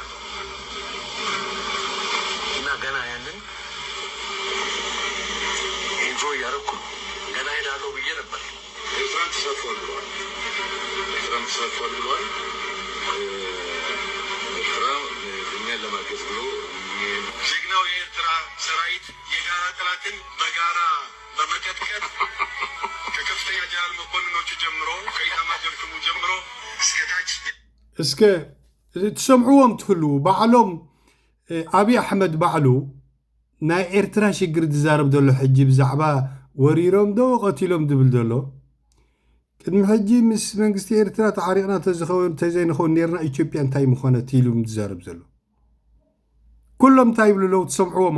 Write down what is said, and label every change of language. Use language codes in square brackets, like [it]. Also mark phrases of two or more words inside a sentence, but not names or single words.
[am] እና ገና ያንን ኤንጆይ ያደረኩ ገና ሄዳለሁ ብዬ ነበር ኤርትራን ተሳትፏል ብለዋል ኤርትራ እኛን ለማገዝ ብሎ ጀግናው የኤርትራ ሰራዊት የጋራ ጠላትን በጋራ በመቀጥቀጥ ከከፍተኛ ጀነራል መኮንኖቹ ጀምሮ ከኢታማዦር ሹሙ ጀምሮ እስከታች [ti] እስከ ትሰምዕዎም ትህሉ ባዕሎም ኣብዪ ኣሕመድ ባዕሉ ናይ ኤርትራ ሽግር ዝዛረብ ዘሎ ሕጂ ብዛዕባ ወሪሮም ዶ ቀቲሎም ዝብል ዘሎ ቅድሚ ሕጂ ምስ መንግስቲ ኤርትራ ተዓሪቕና ተዘይንኸውን ነርና ኢትዮጵያ እንታይ ምኾነት ኢሉ ዝዛረብ ዘሎ ኩሎም እንታይ ይብሉ ለው ትሰምዕዎም